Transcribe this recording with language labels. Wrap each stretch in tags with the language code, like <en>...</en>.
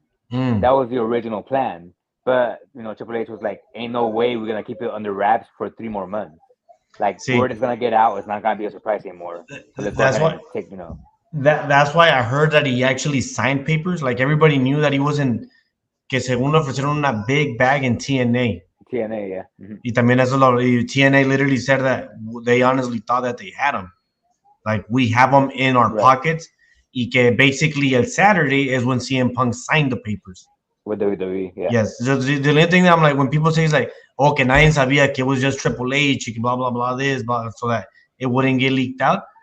<en>That was the original plan. But Triple H was like, "Ain't no way we're gonna keep it under wraps for 3 more months. Like, word is gonna get out. It's not gonna be a surprise anymore. So let's go ahead and take, That's why I heard that he actually signed papers. Like everybody knew that he wasn't.</en> <es>Que según le ofrecieron una big bag in TNA.</es> <en>TNA, yeah. Mm-hmm. Y también TNA literally said that they honestly thought that they had him. Like, we have them in our pockets. Y que basically el Saturday is when CM Punk signed the papers. With WWE, yeah. Yes. The only thing that I'm like, when people say is like, okay, nadie sabía que it was just Triple H, blah, blah, blah, so that it wouldn't get leaked out.</en>